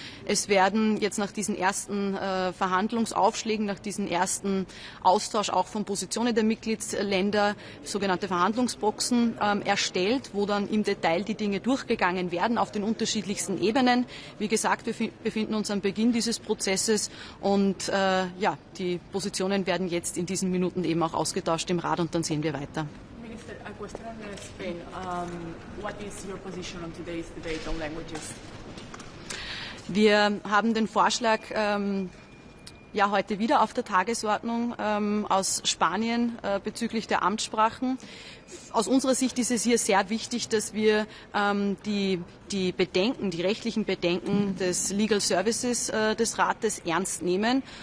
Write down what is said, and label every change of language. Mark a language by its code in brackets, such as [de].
[de] Es werden jetzt nach diesen ersten Verhandlungsaufschlägen, nach diesem ersten Austausch auch von Positionen der Mitgliedsländer sogenannte Verhandlungsboxen erstellt, wo dann im Detail die Dinge durchgegangen werden auf den unterschiedlichsten Ebenen. Wie gesagt, wir befinden uns am Beginn dieses Prozesses und die Positionen werden jetzt in diesen Minuten eben auch ausgetauscht im Rat und dann sehen wir weiter. [en] Minister, a question on Spain. What is your position on today's debate on languages? [de] Wir haben den Vorschlag heute wieder auf der Tagesordnung aus Spanien bezüglich der Amtssprachen. Aus unserer Sicht ist es hier sehr wichtig, dass wir die Bedenken, die rechtlichen Bedenken des Legal Services des Rates ernst nehmen.